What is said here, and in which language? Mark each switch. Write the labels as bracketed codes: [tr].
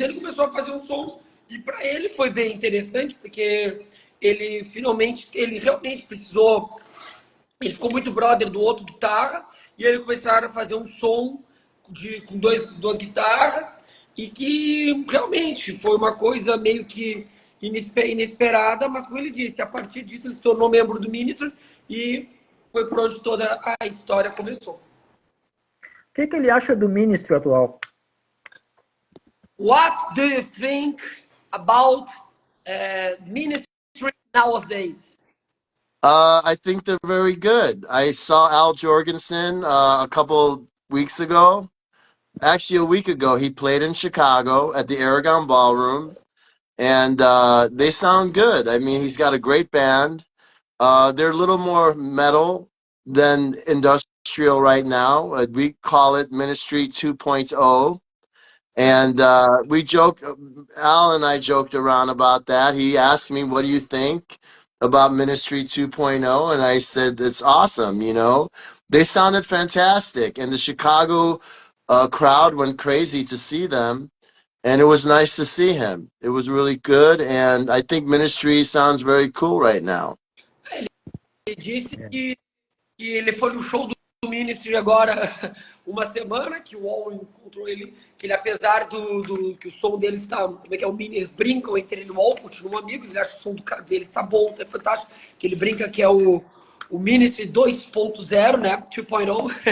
[pt] Ele começou a fazer uns sons e para ele foi bem interessante, porque ele realmente precisou, ele ficou muito brother do outro guitarra e ele começaram a fazer um som com duas guitarras e que realmente foi uma coisa meio que inesperada, mas como ele disse, a partir disso ele se tornou membro do Ministry e foi por onde toda a história começou. O que ele acha do Ministry atual? [en] What do you think about ministry nowadays? I think they're very good. I saw Al Jorgensen a couple weeks ago. Actually, a week ago, he played in Chicago at the Aragon Ballroom, and they sound good. I mean, he's got a great band. They're a little more metal than industrial right now. We call it Ministry 2.0. And we joked, Al and I joked around about that. He asked me, what do you think about Ministry 2.0? And I said, it's awesome, you know. They sounded fantastic. And the Chicago crowd went crazy to see them. And it was nice to see him. It was really good. And I think Ministry sounds very cool right now. [pt] Ele disse que ele foi no show do Ministry agora uma semana, que o Al encontrou ele, que ele, apesar que o som deles está, como é que é, eles brincam entre ele e o Al, continuam amigos, ele acha que o som deles está bom, é fantástico, que ele brinca que é o Ministry 2.0, né, 2.0,